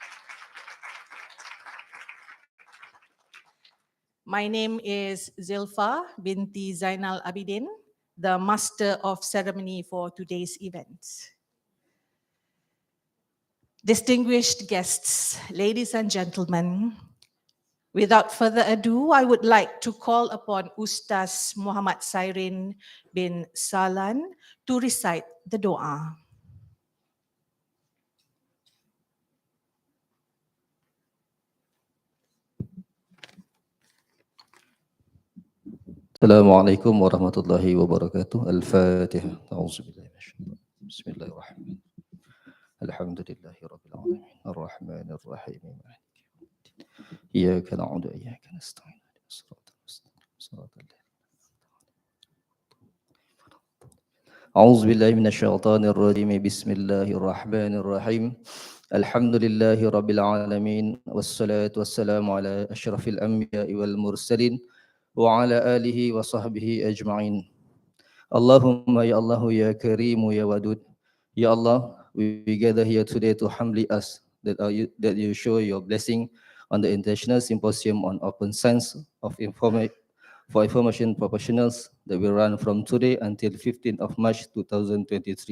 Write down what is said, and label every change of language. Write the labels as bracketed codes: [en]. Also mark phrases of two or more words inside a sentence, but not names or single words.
[en] My name is Zilfa binti Zainal Abidin, the Master of Ceremony for today's event. Distinguished guests, ladies and gentlemen, without further ado, I would like to call upon Ustaz Muhammad Sairin bin Salan to recite the doa. [ar] السلام عليكم ورحمة الله وبركاته. الفاتحة. أعوذ بالله من الشيطان الرجيم. بسم الله الرحمن الرحيم. الحمد لله رب العالمين. الرحمن الرحيم. إياك نعبد وإياك نستعين. الصراط المستقيم. الصراط أعوذ بالله من الشيطان الرجيم. بسم الله الرحمن الرحيم. الحمد لله رب العالمين. والصلاة والسلام على أشرف الأنبياء والمرسلين وعلى آله وصحبه أجمعين. اللهم يا الله يا كريم يا ودود. يا الله, [en] we gather here today to humbly ask that you show your blessing on the International Symposium on Open Science for Information Professionals that will run from today until 15th of March 2023.